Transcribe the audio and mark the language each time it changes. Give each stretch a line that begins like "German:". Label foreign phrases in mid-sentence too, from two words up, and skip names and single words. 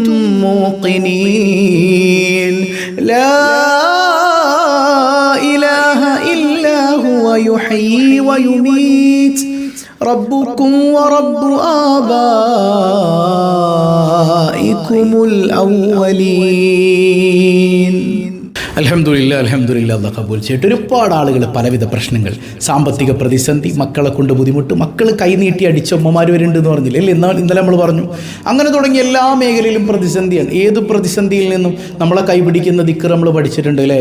Arabic: موقنين لا إله إلا هو يحيي ويميت ربكم ورب آبائكم الأولين الحمد لله الحمد لله
Malayalam: അല്ലാഹ് കബൂൽ ചെയ്യട്ടെ. ഒരുപാട് ആളുകൾ പലവിധ പ്രശ്നങ്ങൾ, സാമ്പത്തിക പ്രതിസന്ധി, മക്കളെ കൊണ്ട് ബുദ്ധിമുട്ട്, മക്കൾ കൈനീട്ടി അടിച്ച ഉമ്മമാർ വരുന്നുണ്ട് എന്ന് പറഞ്ഞില്ലേ അല്ലേ? ഇന്നലെ നമ്മൾ പറഞ്ഞു. അങ്ങനെ തുടങ്ങി എല്ലാ മേഖലയിലും പ്രതിസന്ധിയാണ്. ഏത് പ്രതിസന്ധിയിൽ നിന്നും നമ്മളെ കൈപിടിക്കുന്ന ദിക്ർ നമ്മൾ പഠിച്ചിട്ടുണ്ട് അല്ലേ?